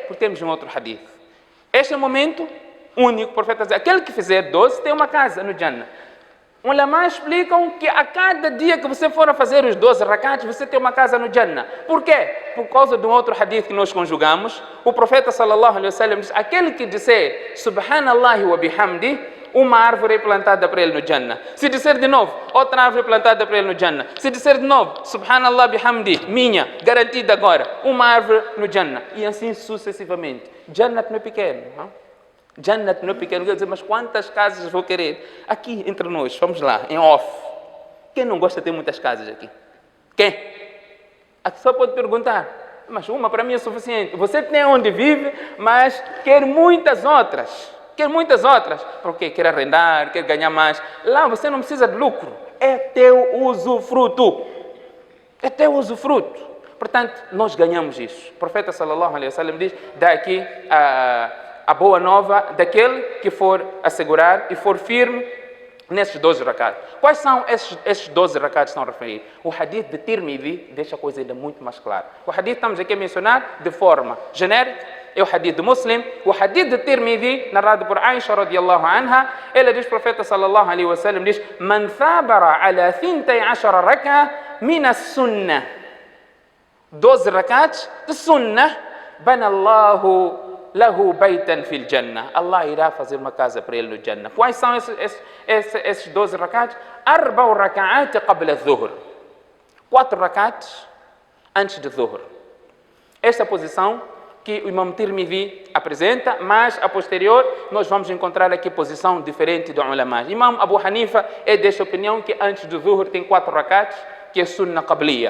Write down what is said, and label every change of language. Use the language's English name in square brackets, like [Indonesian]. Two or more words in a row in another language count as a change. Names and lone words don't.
[Portuguese] Porque temos um outro hadith. Este é o momento único, o profeta diz, aquele que fizer 12 tem uma casa no Jannah. Ulama explicam que a cada dia que você for a fazer os 12 rakats, você tem uma casa no Jannah. Por quê? Por causa de um outro hadith que nós conjugamos. O profeta [Arabic] صلى الله عليه وسلم [Portuguese] diz, aquele que disser [Arabic] سبحان الله وبحمده, [Portuguese] uma árvore é plantada para ele no Jannah. Se disser de novo, outra árvore é plantada para ele no Jannah. Se disser de novo, [Arabic] سبحان الله بحمده, [Portuguese] minha, garantida agora, uma árvore no Jannah. E assim sucessivamente. Jannah não é pequeno, não? Jannat não é pequeno, quer dizer, mas quantas casas vou querer? Aqui, entre nós, vamos lá, em off. Quem não gosta de ter muitas casas aqui? Quem? A pessoa pode perguntar, mas uma para mim é suficiente. Você tem onde vive, mas quer muitas outras. Quer muitas outras. Por quê? Quer arrendar, quer ganhar mais. Lá você não precisa de lucro. É teu usufruto. É teu usufruto. Portanto, nós ganhamos isso. O profeta [Arabic] صلى الله عليه وسلم [Portuguese] diz, dá aqui a boa nova daquele que for assegurar e for firme nesses 12 rakats. Quais são esses 12 rakats que estão a referir? O hadith de Tirmidhi deixa a coisa ainda muito mais clara. O hadith estamos aqui a mencionar de forma genérica, é o hadith de Muslim. O hadith de Tirmidhi, narrado por Aisha [Arabic] رضي الله عنها, [Portuguese] ela diz, o profeta [Arabic] صلى الله عليه وسلم [Portuguese] diz, [Arabic] من ثابر على 12 ركعة من السنة. [Portuguese] 12 rakats de sunnah, [Arabic] بنى الله له بيتا في الجنة. [Portuguese] Allah irá fazer uma casa para ele no Jannah. Quais são esses 12 rakats? [Arabic] 4 ركعات قبل الظهر. [Portuguese] 4 rakats antes do dhuhr. Esta posição que o Imam Tirmidhi apresenta, mas a posterior nós vamos encontrar aqui posição diferente do ulama. Imam Abu Hanifa é desta opinião que antes do dhuhr tem 4 rakats, que é sunnah qabliya.